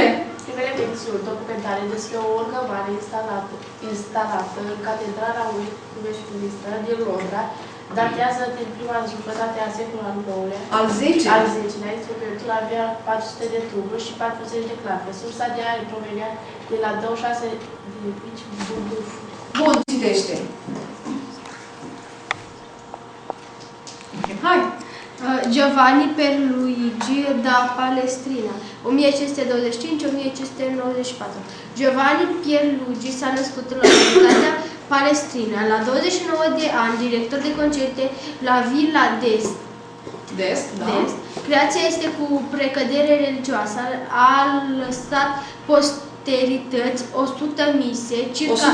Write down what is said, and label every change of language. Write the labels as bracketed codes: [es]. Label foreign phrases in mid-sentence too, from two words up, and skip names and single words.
[ro] mențiuni documentare despre o orgă mare instalată în Catedrala Westminster din Londra datează din prima jumătate a secolului al IX-lea. Al 10-lea. Al 10-lea, instrumentul avea 400 de tuburi și 40 de clape. Sursa de aer provenea de la 26 de mici buburi. Bun, citește. Hai! Giovanni Pierluigi da Palestrina, 1525-1594. Giovanni Pierluigi s-a născut în localitatea Palestrina. La 29 de ani, director de concerte la Villa d'Est. Creația este cu precădere religioasă. A lăsat posterități 100 mise, circa